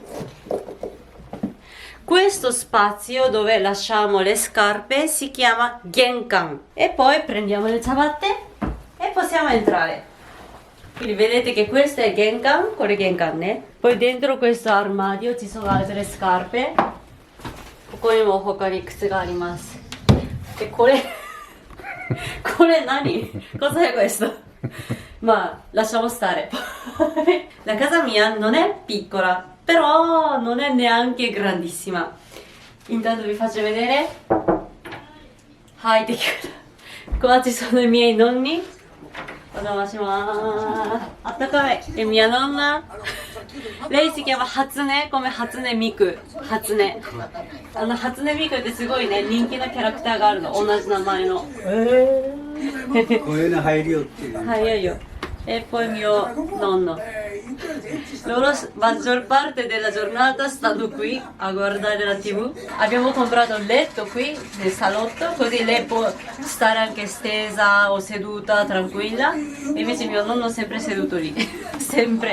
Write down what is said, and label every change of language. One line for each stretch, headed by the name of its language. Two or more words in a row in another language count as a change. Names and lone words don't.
Italian: Questo spazio dove lasciamo le scarpe si chiama Genkan e poi prendiamo le ciabatte e possiamo entrare. Quindi vedete che questo è Genkan, con le Genkan, né? Poi dentro questo armadio ci sono altre scarpe.
Japanese: ここにも他に靴があります。Eこれ何?
Italian: Cos'è questo? Ma lasciamo stare. La casa mia non è piccola, però non è neanche grandissima. Intanto vi faccio vedere. Qua ci sono i miei nonni. E mia nonna. Lei si chiama Hatsune come Hatsune Miku. Hatsune.
Japanese: Hatsune Miku ってすごいね、人気のキャラクターがあるの。同じ名前の。こういうの入るよっていう。入るよ。
Italian: E poi mio nonno. Loro maggior parte della giornata stanno qui a guardare la TV. Abbiamo comprato il letto qui nel salotto, così lei può stare anche stesa o seduta tranquilla. E invece mio nonno è sempre seduto lì, sempre.